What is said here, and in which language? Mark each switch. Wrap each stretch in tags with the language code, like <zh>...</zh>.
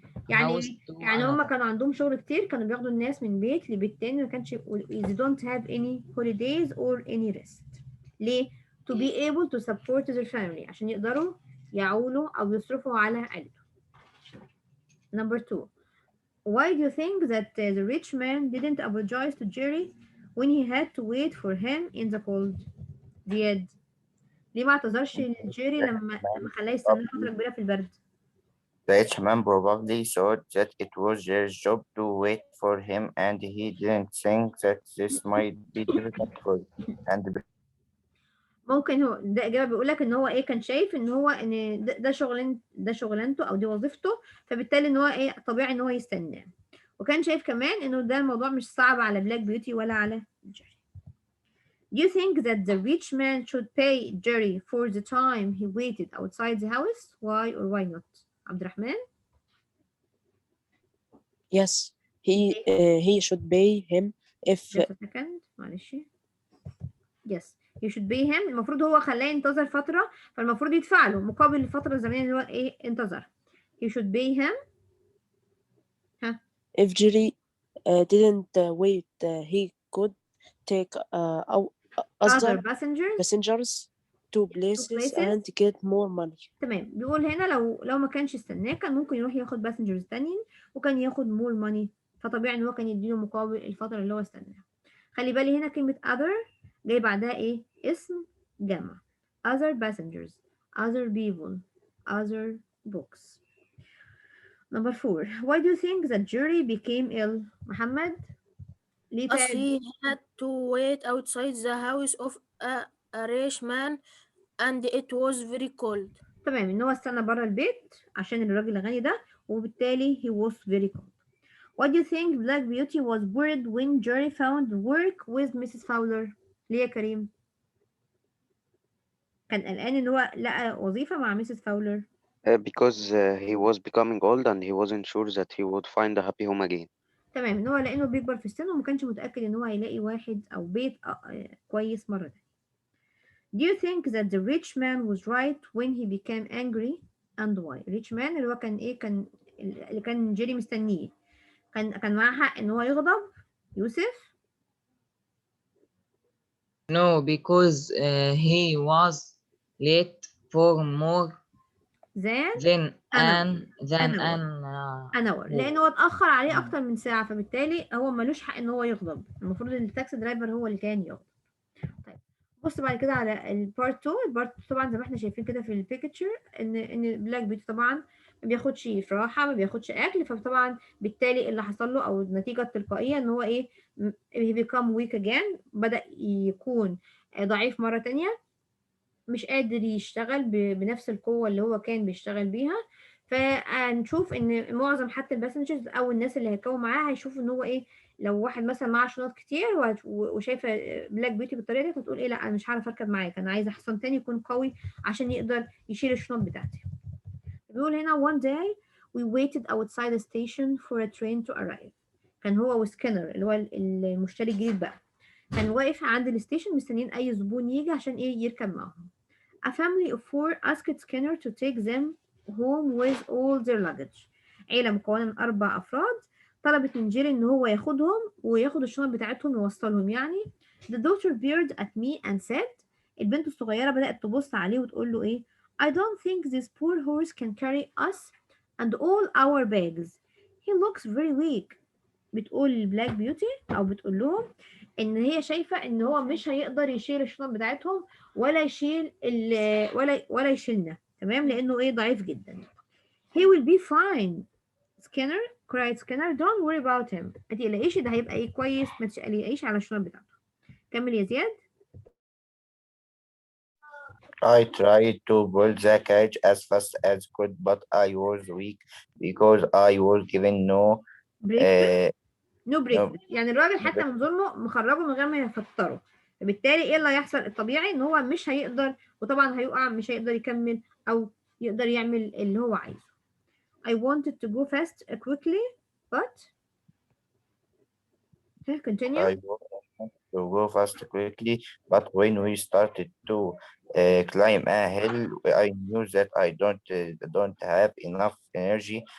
<ar>يعني هم كانوا عندهم شغل كتير، كانوا بياخدوا الناس من بيت لبيت تاني، ما كانش</ar> <en>they don't have any holidays or any rest.</en> <ar>ليه؟</ar> <en>to be able to support their family،</en> <ar>عشان يقدروا يعولوا أو يصرفوا على عيلته.</ar> <en>Number 2. Why do you think that the rich man didn't apologize to Jerry when he had to wait for him in the cold?</en> <ar>زياد، ليه ما اعتذرش لجيري لما خلاه يستنى فترة كبيرة في البرد؟</ar> <en>The rich man probably thought that it was their job to wait for him, and he didn't think that this might be difficult for and</en> <ar>ممكن هو ده إجابة بيقول لك إن هو إيه، كان شايف إن هو إن ده شغلانته أو دي وظيفته، فبالتالي إن هو إيه طبيعي إن هو يستناه، وكان شايف كمان إنه ده الموضوع مش صعب على بلاك بيوتي ولا على جيري.</ar> <en>Do you think that the rich man should pay Jerry for the time he waited outside the house? Why or why not? عبد الرحمن? Yes, he should pay him if. Just a second.</en> <ar>معلش.</ar> <en>Yes, he should pay him.</en> <ar>المفروض هو خلاه ينتظر فترة، فالمفروض يدفع له مقابل الفترة الزمنية اللي هو إيه انتظر.</ar> <en>He should pay him. ها. If Jerry didn't wait, he could take other passengers to places and get more money.</en> <ar>تمام، بيقول هنا لو ما كانش استناه كان ممكن يروح ياخد باسنجرز تانيين وكان ياخد</ar> <en>more money،</en> <ar>فطبيعي ان هو كان يديله مقابل الفترة اللي هو استناها. خلي بالي هنا كلمة other جاي بعدها ايه؟ اسم جمع.</ar> <en>other passengers, other people, other books. Number 4. Why do you think that Jerry became ill?</en> <ar>محمد؟ ليه</ar> <en>As he had to wait outside the house of a rich man and it was very cold.</en> <ar>تمام، ان هو استنى بره البيت عشان الراجل الغني ده، وبالتالي</ar> <en>he was very cold. What do you think Black Beauty was worried when Jerry found work with Mrs. Fowler?</en> <ar>ليه يا كريم؟ كان قلقان ان هو لقى وظيفة مع Mrs.</ar> <en>Fowler. Because he was becoming old and he wasn't sure that he would find a happy home again.</en> <ar>تمام، ان هو لانه بيكبر في السن وما كانش متأكد ان هو هيلاقي واحد او بيت كويس مرة تانية.</ar> <en>Do you think that the rich man was right when he became angry and why?</en> <ar>Rich man اللي هو كان ايه، اللي كان جيري مستنيه، كان معاه حق ان هو يغضب. يوسف؟</ar> <en>No, because he was late for more than an hour.</en> <ar>لأنه هو اتأخر عليه أكتر من ساعة، فبالتالي هو ملوش حق إن هو يغضب، المفروض التاكسي درايفر هو اللي كان يغضب. طيب بص بعد كده على البارت 2. البارت 2 طبعا زي ما احنا شايفين كده في البيكتشر إن بلاك بيوتي طبعا ما بياخدش راحة، ما بياخدش أكل، فطبعا بالتالي اللي حصل له أو النتيجة التلقائية إن هو إيه</ar> <en>he become weak again،</en> <ar>بدأ يكون ضعيف مرة تانية، مش قادر يشتغل بنفس القوة اللي هو كان بيشتغل بيها. فهنشوف ان معظم حتى الباسنجرز او الناس اللي هيركبوا معاه هيشوفوا ان هو ايه، لو واحد مثلا معاه شنط كتير وشايفه بلاك بيوتي بالطريقه دي فتقول ايه، لا انا مش هعرف اركب معاك، انا عايزه حصان تاني يكون قوي عشان يقدر يشيل الشنط بتاعتي. بيقول هنا</ar> <en>one day we waited outside the station for a train to arrive.</en> <ar>كان هو وسكينر اللي هو المشتري الجديد بقى، كان واقف عند الستيشن مستنيين اي زبون يجي عشان ايه يركب معاهم.</ar> <en>A family of 4 asked Skinner to take them home with all their luggage.</en> <ar>عيلة مكونة من 4 أفراد طلبت من جيري إن هو ياخدهم وياخد الشنط بتاعتهم ويوصلهم يعني.</ar> <en>The daughter peered at me and said.</en> <ar>البنت الصغيرة بدأت تبص عليه وتقول له إيه؟</ar> <en>I don't think this poor horse can carry us and all our bags. He looks very weak.</en> <ar>بتقول بلاك بيوتي أو بتقول لهم ان هي شايفه ان هو مش هيقدر يشيل الشنط بتاعتهم ولا يشيل ولا يشيلنا، تمام، لانه ايه ضعيف جدا.</ar> <en>He will be fine. Skinner cried Skinner. Don't worry about him.</en> <ar>ما تقلقيش، ده هيبقى ايه كويس، ما تقلقيش على الشنط بتاعته. كمل يا زياد.</ar> <en>I tried to pull the carriage as fast as could, but I was weak because I was given no break.</en> <ar>يعني الراجل حتى من ظلمه مخرجه من غير ما يفطره، فبالتالي ايه اللي هيحصل؟ الطبيعي ان هو مش هيقدر، وطبعا هيقع، مش هيقدر يكمل او يقدر يعمل اللي هو عايزه.</ar> <en>I wanted to go fast quickly but continue. to go fast quickly, but when we started to climb a hill, I knew that I don't have enough energy.</en>